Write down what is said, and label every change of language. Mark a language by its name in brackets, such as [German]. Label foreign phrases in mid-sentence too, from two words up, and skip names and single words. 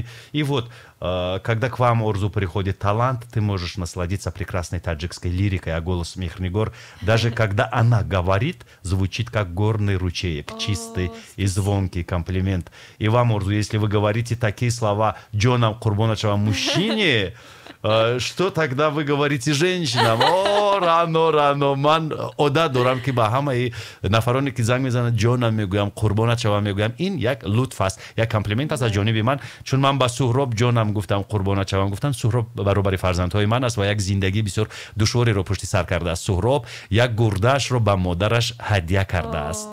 [Russian] И вот, когда к вам, Орзу, приходит талант, ты можешь насладиться прекрасной таджикской лирикой, а голос Меҳрнигор, даже когда она говорит, звучит как горный ручеек, чистый и звонкий комплимент. И вам, Орзу, если вы говорите такие слова [Tajik] Джона Курбоначева [Russian] мужчине, что тогда вы говорите женщинам? [Tajik] О, рано, ман ода дорам ки ба ҳамаи нафароне ки занг мезананд ҷонам мегӯям, қурбонат шавам мегӯям. Ин як лутф аст, як комплимент аст аз ҷониби ман, чун ман ба Суҳроб ҷонам гуфтам, қурбонат шавам гуфтам. Суҳроб баробари фарзандҳои ман аст ва як зиндагии бисёр душвореро пушти сар кардааст. Суҳроб як гурдаашро ба модараш ҳадия кардааст.